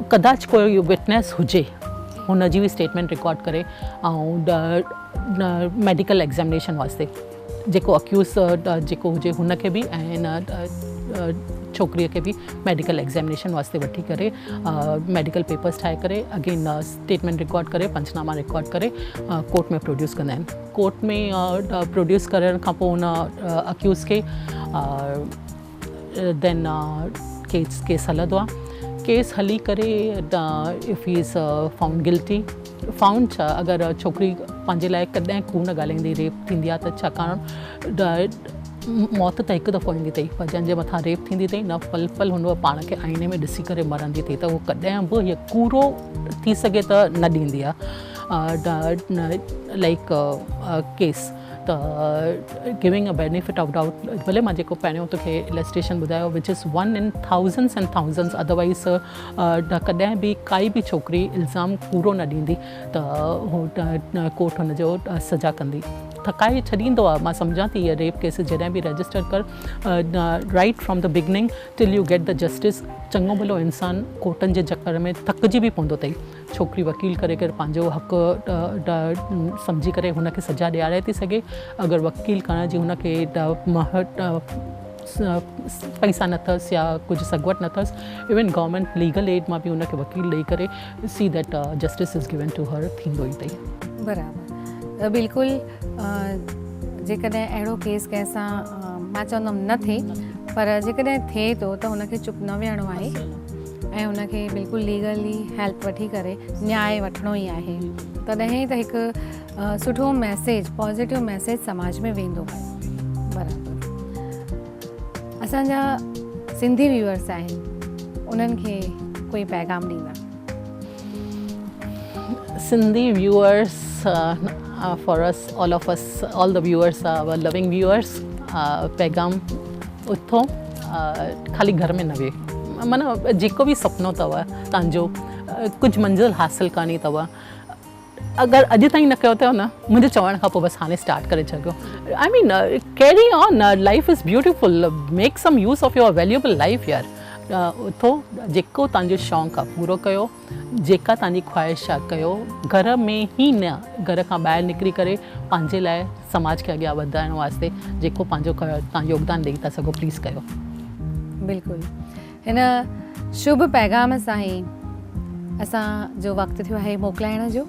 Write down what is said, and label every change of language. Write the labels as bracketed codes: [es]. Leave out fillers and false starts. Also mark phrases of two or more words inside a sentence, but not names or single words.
[sd] कदाच कोई विटनेस हुजे हुन जी बि [en] statement record [sd] करे ऐं [en] medical examination [sd] वास्ते जेको अक्यूज़ जेको हुजे हुनखे बि ऐं हिन छोकिरीअ खे बि [en] medical examination [sd] वास्ते वठी करे [en] medical papers [sd] ठाहे करे अगेन [en] statement record [sd] करे पंचनामा रिकॉर्ड करे कोर्ट में प्रोड्यूस कंदा आहिनि। कोर्ट में प्रोड्यूस करण खां पोइ हुन अक्यूज़ खे देन केस हलंदो आहे। केस हली करे [en] if he is found guilty found [sd] छा अगरि छोकिरी पंहिंजे लाइ कॾहिं कोन ॻाल्हाईंदी रेप थींदी आहे त छाकाणि मौत त हिकु दफ़ो ईंदी अथई पर जंहिंजे मथां रेप थींदी अथई न पल पल हुन पाण खे आईने में ॾिसी करे मरंदी अथई त उहो कॾहिं बि हीअ कूड़ो थी सघे त न ॾींदी आहे [en] like case [sd] त [en] giving a benefit of doubt [sd] भले मां जेको पहिरियों तोखे इलस्ट्रेशन ॿुधायो [en] which is 1 in thousands and thousands otherwise [sd] कॾहिं बि काई बि छोकिरी इल्ज़ाम पूरो न ॾींदी त उहो कोर्ट हुनजो सज़ा कंदी थकाए छॾींदो आहे। मां सम्झां थी इहा रेप केस जॾहिं बि रजिस्टर कर [en] right from the beginning till you get the justice [sd] चङो भलो इंसानु कोर्टनि जे चकर में थकिजी बि पवंदो अथई। छोकिरी वकील करे करे पंहिंजो हक़ु सम्झी करे हुनखे सज़ा ॾियाराए थी सघे। अगरि वकील करण जी हुनखे पैसा न अथसि या कुझु सगवट न अथसि [en] even government legal aid [sd] मां बि हुनखे वकील ॾेई करे [en] see that justice is given to her [sd] थींदो ई अथई। बराबरि बिल्कुलु जेकॾहिं अहिड़ो केस कंहिंसां मां चवंदमि न थिए पर जेकॾहिं थिए थो त हुनखे चुप न विहणो आहे ऐं हुनखे बिल्कुलु [en] legally help [sd] वठी करे न्याय वठिणो ई आहे तॾहिं त हिकु सुठो मैसेज [en] positive message [sd] समाज में वेंदो आहे। बराबरि असांजा [en] Sindhi viewers [sd] आहिनि उन्हनि खे कोई पैगाम ॾींदा? [en] Sindhi viewers, for us, all of us, all the viewers, our loving viewers, [sd] पैगाम उथो ख़ाली घर में न वेह माना जेको बि सुपिनो अथव तव्हांजो कुझु मंज़िल हासिलु करणी अथव अगरि अॼु ताईं न कयो अथव न मुंहिंजे चवण खां पोइ बसि हाणे स्टार्ट करे छॾियो। [en] I mean carry on life is beautiful make some use of your valuable life यार। [sd] उथो जेको तव्हांजो शौक़ु आहे पूरो कयो जेका तव्हांजी ख़्वाहिश आहे कयो घर में ई न घर खां ॿाहिरि निकिरी करे पंहिंजे लाइ समाज खे अॻियां वधाइण वास्ते जेको पंहिंजो तव्हां योगदान ॾेई था सघो प्लीज़ कयो। बिल्कुलु हिन शुभ पैगाम सां ई असांजो वक़्तु थियो आहे मोकिलाइण जो।